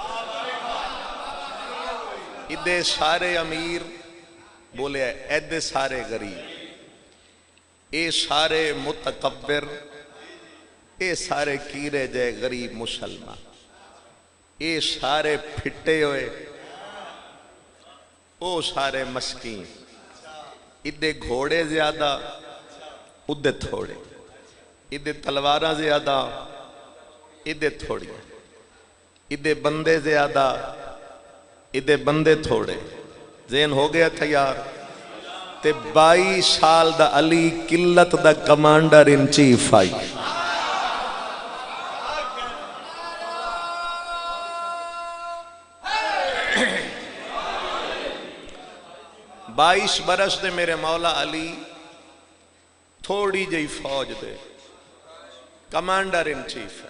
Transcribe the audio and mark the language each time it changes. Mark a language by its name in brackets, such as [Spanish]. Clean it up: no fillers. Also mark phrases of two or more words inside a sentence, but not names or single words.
[Punjabi] ادے سارے امیر بولے ایدے سارے غریب، اے سارے متکبر، اے سارے کیرے جے غریب مسلمان، اے سارے پھٹے ہوئے، او سارے مسکین. ادے گھوڑے زیادہ، ادے تھوڑے. ادے تلواراں زیادہ، ادے تھوڑی. ادے بندے زیادہ، ادے بندے تھوڑے. ذہن ہو گیا تیار؟ تے 22 سال دا علی قلت دا [English] commander in chief [Punjabi] آئی. 22 برس دے میرے مولا علی تھوڑی جئی فوج دے [English] commander in chief [Punjabi] ہے.